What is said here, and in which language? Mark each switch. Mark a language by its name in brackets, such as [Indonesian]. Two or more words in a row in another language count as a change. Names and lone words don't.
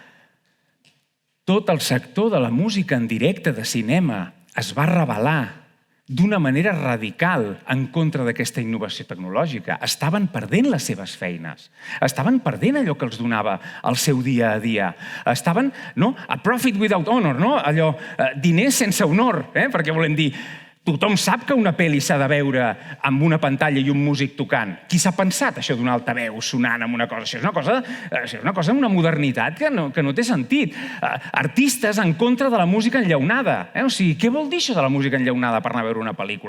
[Catalan] Tot el sector de la música en directe de cinema es va rebel·lar d'una manera radical en contra d'aquesta innovació tecnològica. Estaven perdent les seves feines. Estaven perdent allò que els donava el seu dia a dia. [English] Estaven, a profit without honor, [Catalan] allò, diners sense honor, perquè volem dir, tothom sap que una pel·li s'ha de veure amb una pantalla i un músic tocant. Qui s'ha pensat això d'un altaveu sonant amb una cosa? Això és una cosa, una modernitat que no té sentit. Artistes en contra de la música enllaunada. O sigui, què vol dir això de la música enllaunada per anar a veure una pel·lícula?